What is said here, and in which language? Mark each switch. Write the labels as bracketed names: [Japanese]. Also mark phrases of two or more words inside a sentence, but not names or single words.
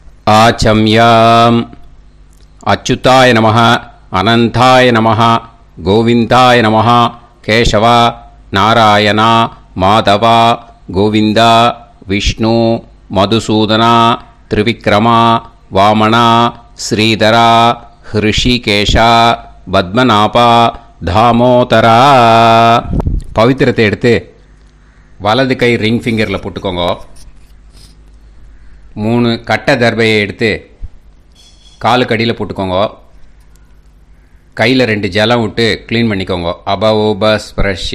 [Sanskrit] आचम्याम् अच्युताय नमः अनन्ताय नमः गोविन्दाय नमः केशव नारायण माधव गोविन्द विष्णु मधुसूदन त्रिविक्रम वामन श्रीधर ऋषिकेश पद्मनाभ दामोदर [Tamil] பவித்திரத்தை எடுத்து வலது கை ரிங் ஃபிங்கரில் போட்டுக்கோங்க. 3 கட்ட தர்பையை எடுத்து காலுக்கு அடியில் போட்டுக்கோங்க. கையில் 2 ஜலம் விட்டு க்ளீன் பண்ணிக்கோங்க. [Sanskrit] அபவோபஸ்பிரஷ்ய.